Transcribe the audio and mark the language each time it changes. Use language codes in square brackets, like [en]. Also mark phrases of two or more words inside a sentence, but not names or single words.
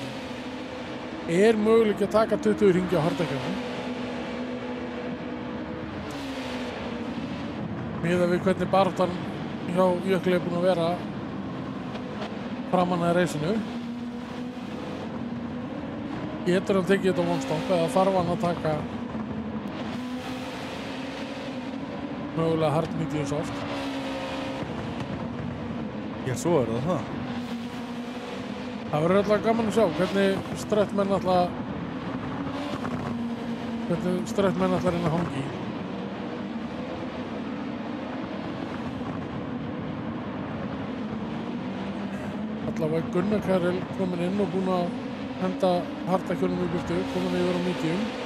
[is] Er möguleiki að taka 20 hringi á hardekjunum? Miðað við hvernig baráttan hjá Jökli búin að vera framan að reisinu. Getur hann tekið þetta á one-stop eða þarf hann að taka mögulega [en] hard, medium, soft? [is] Já, svo það. Það verður alltaf gaman að sjá hvernig ströttmenn alltaf reyna að hangi í. Allavega Gunnar Karel komin inn og búinn að henda hardekjunum í burtu, komin yfir á medium.